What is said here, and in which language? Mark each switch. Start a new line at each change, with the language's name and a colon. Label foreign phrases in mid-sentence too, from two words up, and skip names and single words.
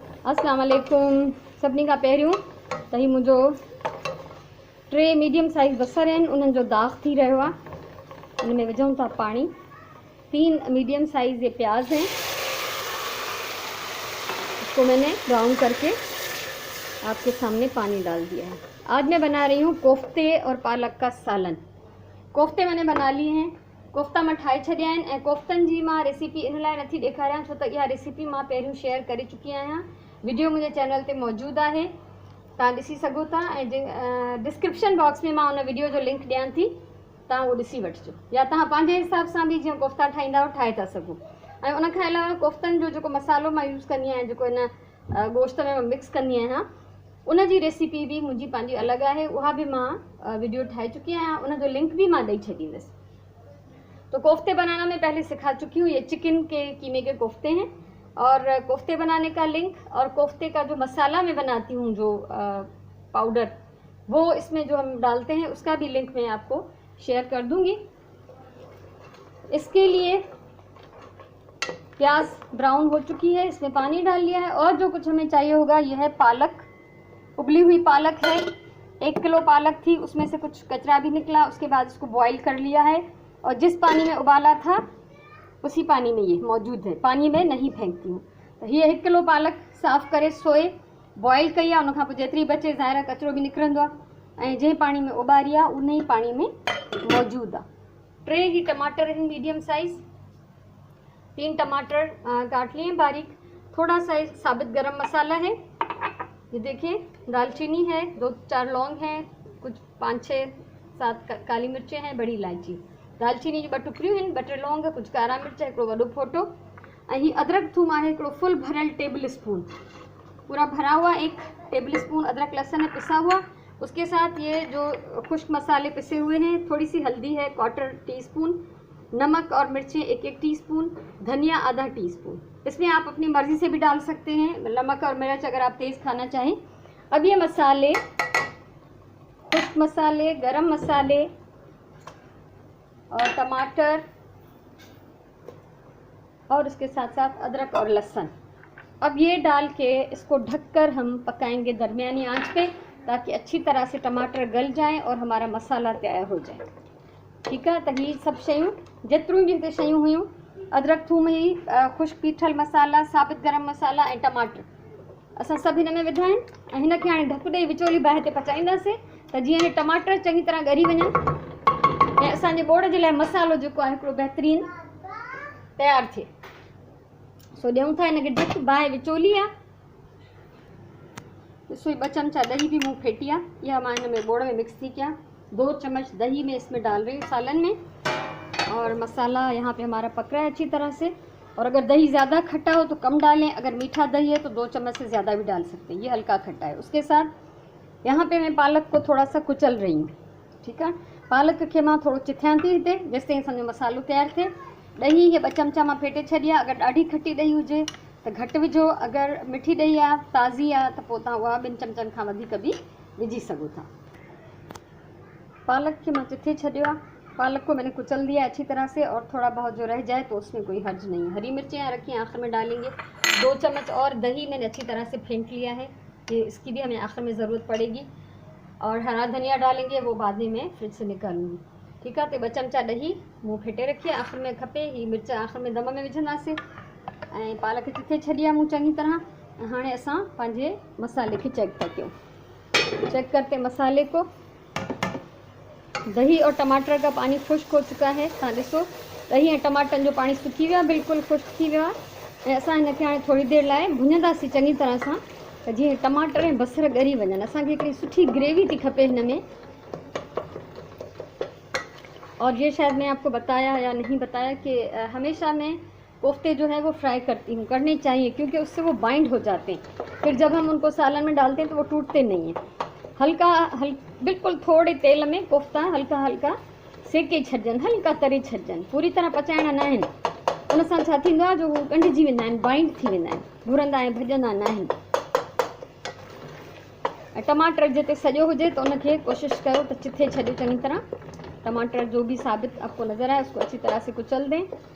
Arabic: السلام علیکم.
Sindhi: सभिनी खां पहिरियों त ही मुंहिंजो 3 मीडियम साइज़ बसर आहिनि, उन्हनि जो दाग थी रहियो आहे। उन में विझूं था पानी।
Hindi: 3 मीडियम साइज़ ये प्याज हैं, इसको मैंने ब्राउन करके आपके सामने पानी डाल दिया है। आज मैं बना रही हूँ कोफ्ते और पालक का सालन। कोफ्ते मैंने बना लिए हैं,
Sindhi: कोफ्ता मां ठाहे छॾिया आहिनि ऐं कोफ्तनि जी मां रेसिपी इन लाइ नथी ॾेखारियां छो त इहा रेसिपी मां पहिरियों शेयर करे चुकी आहियां। वीडियो मुंहिंजे चैनल ते मौजूदु आहे, तव्हां ॾिसी सघो था ऐं डिस्क्रिप्शन बॉक्स में मां उन वीडियो जो लिंक ॾियां थी, तव्हां उहो ॾिसी वठिजो या तव्हां पंहिंजे हिसाब सां बि जीअं कोफ्ता ठाहींदा आहियो ठाहे था सघो। ऐं उन खां अलावा कोफ्तनि जो जेको मसालो मां यूज़ कंदी आहियां, जेको इन गोश्त में मिक्स कंदी आहियां, उन जी रेसिपी भी मुंहिंजी पंहिंजी अलॻि आहे, उहा भी मां वीडियो ठाहे चुकी आहियां, उन जो लिंक भी मां ॾेई छॾींदसि।
Hindi: तो कोफ्ते बनाना मैं पहले सिखा चुकी हूँ। ये चिकन के कीमे के कोफ्ते हैं और कोफ्ते बनाने का लिंक और कोफ्ते का जो मसाला मैं बनाती हूँ, जो पाउडर, वो इसमें जो हम डालते हैं उसका भी लिंक मैं आपको शेयर कर दूँगी। इसके लिए प्याज ब्राउन हो चुकी है, इसमें पानी डाल लिया है और जो कुछ हमें चाहिए होगा यह है पालक। उबली हुई पालक है, 1 किलो पालक थी, उसमें से कुछ कचरा भी निकला, उसके बाद इसको बॉईल कर लिया है और जिस पानी में उबाला था उसी पानी में ये मौजूद है, पानी में नहीं फेंकती हूँ।
Sindhi: तो ये 1 किलो पालक साफ़ करे सोए बॉईल कई आहे, उन खां पोइ जेतिरी बचे ज़ाहिर कचरो भी निकिरंदो आहे ऐं जंहिं पानी में उबारी आहे उन ही पानी में मौजूद आहे।
Hindi: 3 ही टमाटर हैं मीडियम साइज़, 3 टमाटर काट लिए बारीक। थोड़ा सा साबित गरम मसाला है, ये देखिए, दालचीनी है, 2-4 लौंग हैं, कुछ 5-6-7 काली मिर्चें हैं, बड़ी इलायची।
Sindhi: दालचीनी जी 2 टुकड़ियूं आहिनि, 2 टे लौंग, कुछ कारा मिर्च, हिकिड़ो वॾो फोटो ऐं ही अदरक थूम आहे, हिकिड़ो फुल भरियल टेबल स्पून,
Hindi: पूरा भरा हुआ 1 टेबल स्पून अदरक लहसुन है पिसा हुआ। उसके साथ ये जो खुश्क मसाले पिसे हुए हैं, थोड़ी सी हल्दी है 1/4 टीस्पून, नमक और मिर्चें 1-1 टीस्पून, धनिया आधा टीस्पून। इसमें आप अपनी मर्ज़ी से भी डाल सकते हैं नमक और मिर्च अगर आप तेज़ खाना चाहें। अब ये मसाले, खुश्क मसाले, गरम मसाले और टमाटर और उसके साथ साथ अदरक और लहसुन, अब ये डाल के इसको ढककर हम पकाएंगे दरमियानी आंच पे, ताकि अच्छी तरह से टमाटर गल जाएं और हमारा मसाला तैयार हो जाए। ठीक है,
Sindhi: तो ये सब शयूं जेतिरियूं भी हिते शयूं हुयूं, अदरक थूम ही, खुश्क पीठल मसाला, साबित गरम मसाला ऐं टमाटर, असां सभु हिन में विधा आहिनि ऐं हिनखे हाणे ढक ॾेई विचोली बाहि ते पचाईंदासीं त जीअं हे टमाटर चङी तरह ॻरी वञनि ऐं असांजे ॿोड़ जे लाइ मसालो जेको आहे हिकिड़ो बहितरीनु तयारु थिए। सो ॾियूं था हिनखे ढक, बाहि विचोली आहे। ॾिसो 2 चमचा दही भी मूं फेटी आहे, इहा मां हिन में ॿोड़ में मिक्स थी कयां।
Hindi: 2 चम्मच दही में इसमें डाल रही हूँ सालन में, और मसाला यहाँ पे हमारा पक रहा है अच्छी तरह से। और अगर दही ज़्यादा खट्टा हो तो कम डालें, अगर मीठा दही है तो 2 चम्मच से ज़्यादा भी डाल सकते हैं, ये हल्का खट्टा है। उसके साथ यहाँ पे मैं पालक को थोड़ा सा कुचल रही हूँ। ठीक है,
Sindhi: पालक के मां थोड़ो चिथियां थी हिते, जेसिताईं असांजो मसालो तैयार थिए। ॾही हे 2 चमचा मां फेटे छॾी आहे, अगर ॾाढी खट्टी ॾही हुजे त घटि विझो, अगर मिठी ॾही आहे ताज़ी आहे त पोइ तव्हां उहा 2 चमचनि खां वधीक भी विझी सघो था। पालक के मां चिथे छॾियो आहे,
Hindi: पालक को मैंने कुचल दिया अच्छी तरह से, और थोड़ा बहुत जो रह जाए तो उसमें कोई हर्ज नहीं है। हरी मिर्चें यहाँ रखी हैं, आखिर में डालेंगे। 2 चम्मच और दही मैंने अच्छी तरह से फेंट लिया है, ये इसकी भी हमें आखिर में ज़रूरत पड़ेगी। और हरा धनिया डालेंगे, वो बाद में मैं फ्रिज से निकालूंगी। ठीक है,
Sindhi: तो 2 चमचा ॾही मूं फेटे रखी है, आखिर में खपे ही मिर्च आखिर में दम में विझंदासीं ऐं पालक चिथे छॾी आहे मूं चङी तरह। हाणे असां पंहिंजे मसाले खे चेक था कयूं।
Hindi: चेक करते मसाले को, दही और टमाटर का पानी खुश्क हो चुका है,
Sindhi: तव्हां ॾिसो दही ऐं टमाटरनि जो पानी सुकी वियो आहे, बिल्कुलु खुश्क थी वियो आहे। ऐं असां हिनखे हाणे थोरी देरि लाइ भुञंदासीं चङी तरह सां, त जीअं टमाटर ऐं बसर ॻरी वञनि। असांखे हिकिड़ी सुठी ग्रेवी थी खपे हिन में।
Hindi: और ये शायद मैं आपको बताया या नहीं बताया कि हमेशा मैं कोफ्ते जो है वो फ्राई करती हूँ, करने चाहिए, क्योंकि उससे वो बाइंड हो जाते हैं। फिर जब हम उनको सालन में डालते हैं तो वो टूटते नहीं हैं।
Sindhi: बिल्कुल थोड़े तेल में कोफ्ता हल्का हल्का सेके छॾजनि, हल्का तरे छॾजनि, पूरी तरह पचाइणा न आहिनि। उन सां छा थींदो आहे, जो हू ॻंढिजी वेंदा आहिनि, बाइंड थी वेंदा आहिनि, घुरंदा ऐं भॼंदा न आहिनि। ऐं टमाटर जिते सॼो हुजे तो उनखे कोशिशि कयो त चिथे छॾियो चङी तरह।
Hindi: टमाटर जो भी साबित आपको नज़र आए उसको अच्छी तरह से कुचल दें।